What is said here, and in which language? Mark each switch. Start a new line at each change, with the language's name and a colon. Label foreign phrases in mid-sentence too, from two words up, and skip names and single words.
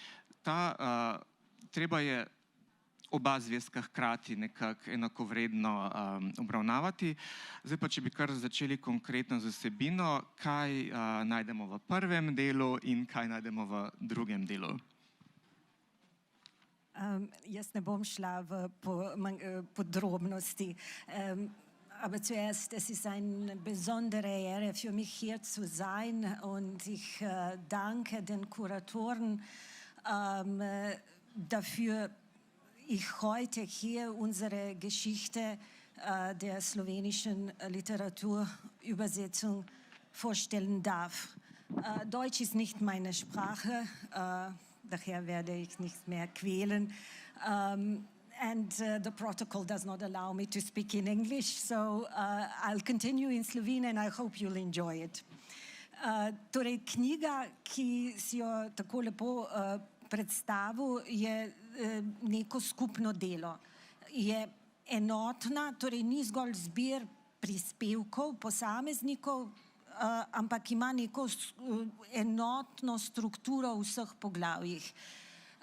Slovenian: Treba je oba zvezka hkrati nekako enakovredno obravnavati. Zdaj pa, če bi kar začeli konkretno z vsebino, kaj najdemo v prvem delu in kaj najdemo v drugem delu? Jaz ne bom šla v podrobnosti.
German: Aber zuerst, es ist eine besondere Ehre für mich hier zu sein und ich danke den Kuratoren dafür, ich heute hier unsere Geschichte der slowenischen Literaturübersetzung vorstellen darf. Deutsch ist nicht meine Sprache, daher werde ich nicht mehr quälen.
English: And the protocol does not allow me to speak in English, so I'll continue in Slovene and I hope you'll enjoy it.
Slovenian: Torej, knjiga, ki si jo tako lepo predstavil, je neko skupno delo. Je enotna, torej ni zgolj zbir prispevkov posameznikov, ampak ima neko enotno strukturo v vseh poglavjih.